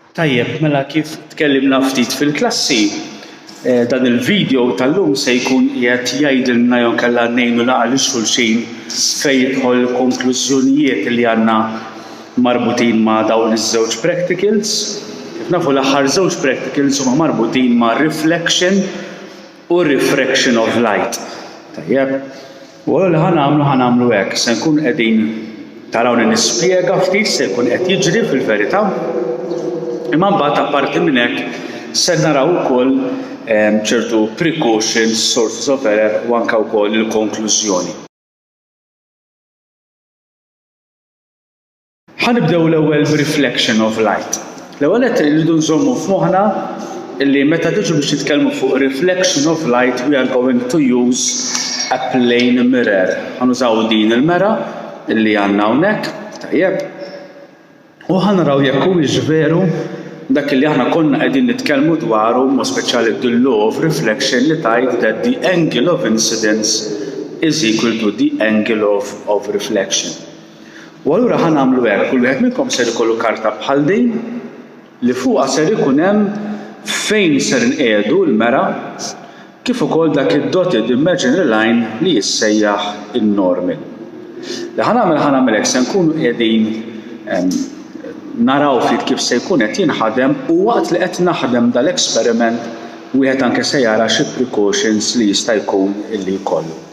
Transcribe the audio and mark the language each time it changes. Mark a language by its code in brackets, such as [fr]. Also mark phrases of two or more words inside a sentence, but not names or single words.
[mt] Tajjeb, mela kif tkellimna ftit fil-klassi, dan il-video tal-lum se jkun qiegħed jgħidilna jew kellha ngħinu laqgħa lil xulxin fejn jidħol konklużjonijiet li għandna marbutin ma' dawn iż-żewġ practicals. Kif nafu l-aħħar żewġ practicals huma marbutin ma' reflection u [en] refraction of light. [mt] Tajjeb, u li ħanamlu hekk, se nkun qegħdin tarawni nispjega ftit se jkun qed jiġri fil-verità. Imma mbagħad apparti minn hekk se naraw ukoll ċertu precautions, [en] sources of error [mt] u anke wkoll il-konklużjoni. Ħanibdew l-ewwel b' [en] reflection of light. [mt] L-ewwel qed irridu nżommu f'moħħna illi meta tiġu biex titkellmu fuq [en] reflection of light we are going to use a plane mirror. [mt] Ħanużaw din il-mera illi għandna hawnhekk, tajjeb. U ħanaraw jekk huwiex veru dak li aħna konna qegħdin nitkellmu dwaru, ma speċjali [en] the-law of reflection [mt] li tgħid [en] that the angle of incidence is equal to the angle of reflection. [mt] U allura ħanagħmlu hekk, kull wieħed minnkom ser ikollu karta bħal din li fuqha ser ikun hemm fejn ser inqiegħdu l-mera kif ukoll dak id- [en] dotted imaginary line [mt] li jissejjaħ in-normal. Li ħanagħmel hekk se nkunu qegħdin naraw ftit kif se jkun qed jinħadem u waqt li qed naħdem dal-eksperiment wieħed anke se jara xi precautions li jista' jkun illi jkollu.